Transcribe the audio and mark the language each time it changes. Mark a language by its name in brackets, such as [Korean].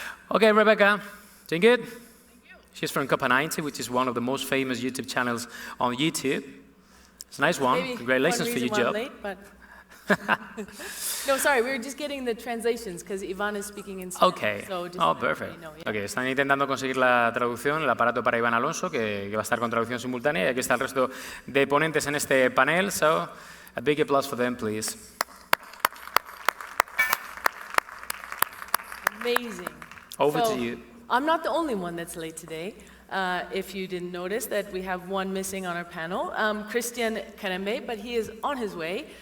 [English] Okay, Rebecca, doing good? Thank you. She's from Copa 90, which is one of the most famous YouTube channels on YouTube. It's a nice one. Maybe congratulations for your job. Late, but no, sorry, we were just getting the translations because Yvan is speaking in Spanish. Okay. So just Perfect. Yeah. [Spanish] Okay, están intentando conseguir la traducción, el aparato para Yvan Alonso, que va a estar con traducción simultánea, y aquí está el resto de ponentes en este panel. [English] So, a big applause for them, please. Amazing. Over to you. I'm not the only one that's late today. If you didn't notice that we have one missing on our panel, Karembeu, but he is on his way.